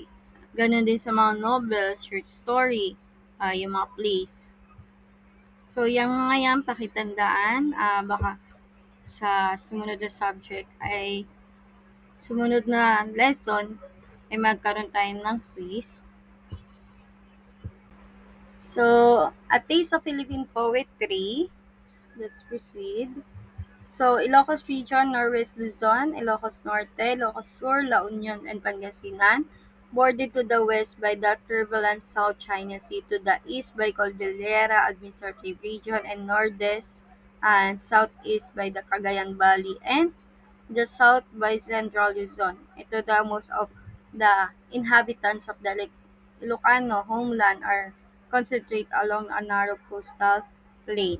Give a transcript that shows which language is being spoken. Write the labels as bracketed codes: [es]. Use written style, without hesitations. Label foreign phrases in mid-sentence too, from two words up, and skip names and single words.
[tl] Ganon din sa mga [en] novels, short story, [tl] yung mga plays. So, yung mga yan, pakitandaan, baka sa sumunod na subject ay sumunod na lesson ay magkaroon tayo ng quiz. [en] So, a taste of Philippine poetry. Let's proceed. So, Ilocos Region, Norwest Luzon, Ilocos Norte, Ilocos Sur, La Union, and Pangasinan, bordered to the west by the turbulent South China Sea, to the east by Cordillera Administrative Region, and northeast and southeast by the Cagayan Valley, and the south by Central Luzon. Ito the most of the inhabitants of the Ilocano homeland are concentrated along a narrow coastal plain.